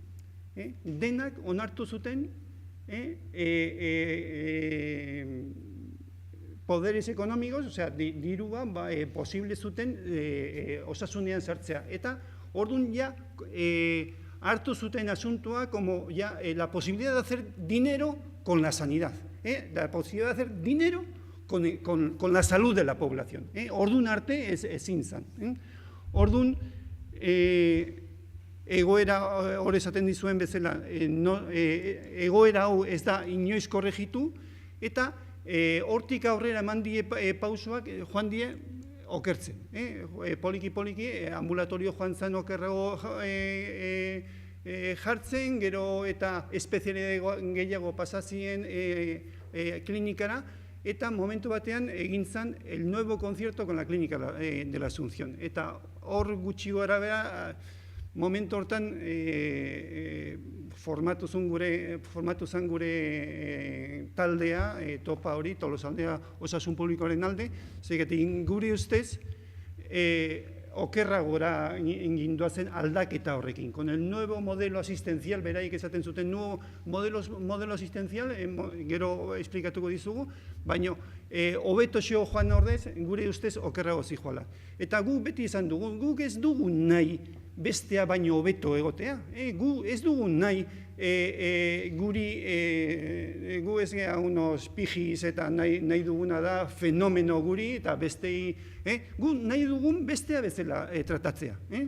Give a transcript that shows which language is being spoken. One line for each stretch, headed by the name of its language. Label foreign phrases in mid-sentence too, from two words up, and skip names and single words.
Basque: Denak onartu zuten
Spanish: poderes ekonomikos,
Basque: osea, dirua posible zuten osasunean sartzea. Eta orduan hartu zuten asuntoa
Spanish: como la posibilidad de hacer dinero con la sanidad, la posibilidad de hacer dinero con la salud de la población.
Basque: Orduan arte ezin zan. Orduan, egoera hor esaten dizuen bezala, egoera hau ez da inoiz korregitu, eta hortik aurrera eman die pausoak joan die okertzen. Poliki, ambulatorio joan zen okerrago jartzen, gero eta espezialidade gehiago pasazien klinikara, eta momentu batean egin zen
Spanish: el nuevo concierto con la clínica de la Asunción.
Basque: Eta hor gutxi gara bera, momentu hortan formatu zen gure taldea, topa hori, Tolosaldea Osasun Publikoaren alde, zegatik gure ustez, okerragora gindoazen aldaketa horrekin.
Spanish: Con el nuevo modelo asistencial,
Basque: beraik esaten zuten,
Spanish: nuevo modelo asistencial,
Basque: gero esplikatuko dizugu, baina hobeto xeo joan ordez, gure ustez okerrago zijoala. Eta gu beti izan dugu, guk ez dugu nahi bestea baino hobeto egotea. Gu ez dugu nahi gu ez gea
Spanish: unos pijis
Basque: eta nahi duguna da fenomeno guri eta bestei, gu nahi dugun bestea bezala tratatzea.